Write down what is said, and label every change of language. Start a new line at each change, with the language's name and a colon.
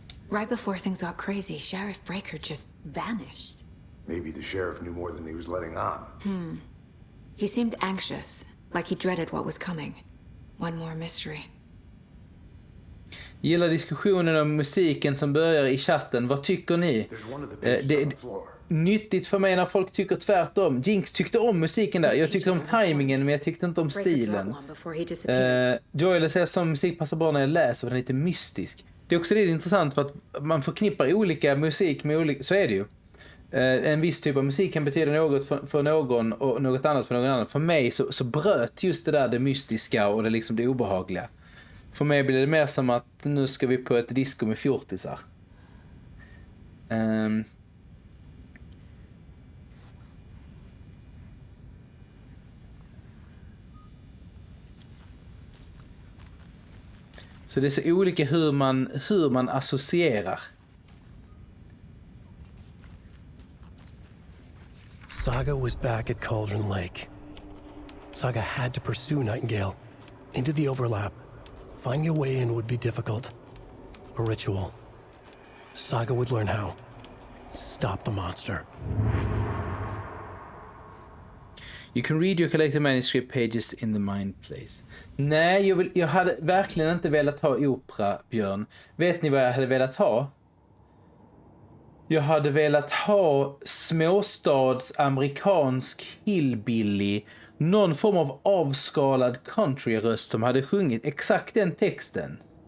English: Right before things got crazy, Sheriff Breaker just vanished. Maybe the sheriff knew more than he was letting on. He seemed anxious, like he dreaded what was coming. One more mystery.
Swedish: Gillar diskussionen om musiken som börjar i chatten. Vad tycker ni? Det är nyttigt för mig när folk tycker tvärtom. Jinx tyckte om musiken där. Jag tyckte om timingen, men jag tyckte inte om stilen. Joel säger som musik passar bra när jag läser, för den är lite mystisk. Det är också det intressant, för att man förknippar olika musik med olika, så är det ju. En viss typ av musik kan betyda något för någon och något annat för någon annan. För mig så bröt just det där det mystiska och det liksom det obehagliga. För mig blir det mer som att nu ska vi på ett disco med fjortisar. Så det är så olika hur man associerar.
English: Saga was back at Cauldron Lake. Saga had to pursue Nightingale into the overlap. Finding a way in would be difficult. A ritual. Saga would learn how. Stop the monster. You can read your collected manuscript pages in the mind place.
Swedish: Nej, jag hade verkligen inte velat ha opera, Björn. Vet ni vad jag hade velat ha? Jag hade velat ha småstads amerikansk hillbilly. Någon form av avskalad countryröst som hade sjungit exakt den texten.